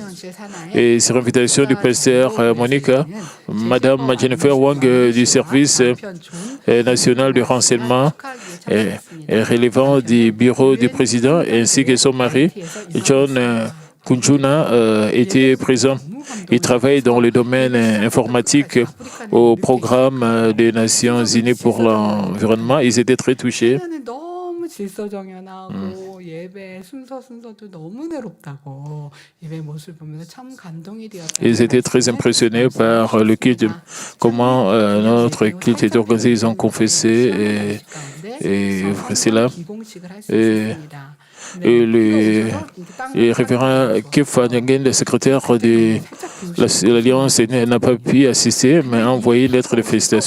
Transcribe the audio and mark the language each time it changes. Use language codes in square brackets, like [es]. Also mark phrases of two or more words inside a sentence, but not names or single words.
[fr] Et sur invitation du pasteur Monica, Madame Jennifer Wang du service national du renseignement relevant du bureau du président ainsi que son mari, John Kunjuna, était présent. Il travaille dans le domaine informatique au programme des Nations Unies pour l'environnement. Ils étaient très touchés. [ko] 질서정연하고 예배 순서도 너무 내롭다고 예배 모습을 보면서 참 감동이 되었다. [fr] Ils étaient très impressionnés par le culte, comment notre culte est organisé. Ils ont confessé et c'est là. Et le révérend Kefa Nyangen, le secrétaire de l'Alliance, n'a pas pu assister, mais a envoyé une lettre de félicitations.